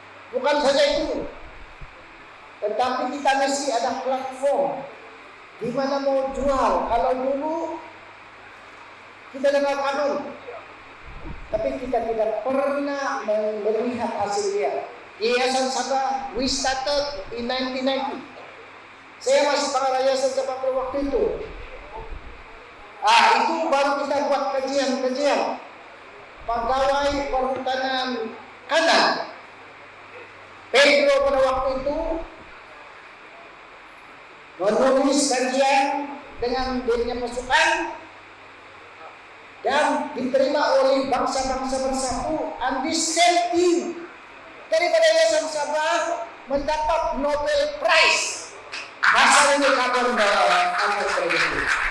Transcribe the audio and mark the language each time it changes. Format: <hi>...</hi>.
<ms>Bukan saja itu, tetapi kita mesti ada platform di mana mau jual. Kalau dulu kita dengar kanun, tapi kita tidak pernah melihat hasilnya.</ms> <en>Yayasan Sabah, we started in 1990.</en> <ms>Saya masih pengarah Yayasan Sabah pada waktu itu. Itu baru kita buat kajian. Pegawai Perhutanan Kanan Pedro pada waktu itu menulis kajian dengan dirinya pasukan dan diterima oleh bangsa-bangsa bersatu,</ms> <en>and the same team</en> <ms>daripada Yayasan Sabah mendapat Nobel Prize masalah ini karbon kredit.</ms>